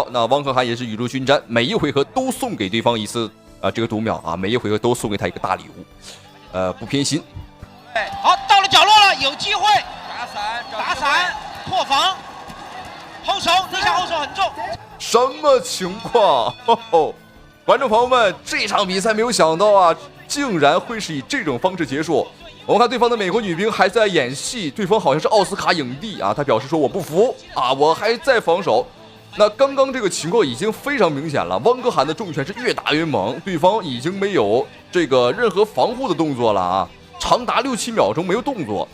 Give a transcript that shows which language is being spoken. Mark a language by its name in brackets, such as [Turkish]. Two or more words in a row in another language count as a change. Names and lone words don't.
[Chinese] 那汪可涵也是雨露均沾，每一回合都送给对方一次这个夺秒啊，每一回合都送给他一个大礼物，不偏心。好，到了角落了，有机会打伞，破防，后手逆向后手很重。什麼情況？觀眾朋友們，這場比賽沒有想到啊，竟然會是以這種方式結束。我們看對方的美國女兵還在演戲，對方好像是奧斯卡影帝啊，她表示說我不服啊，我還在防守。那剛剛這個情況已經非常明顯了，汪可涵的重拳是越打越猛，對方已經沒有這個任何防護的動作了啊，長達6-7秒鐘沒有動作。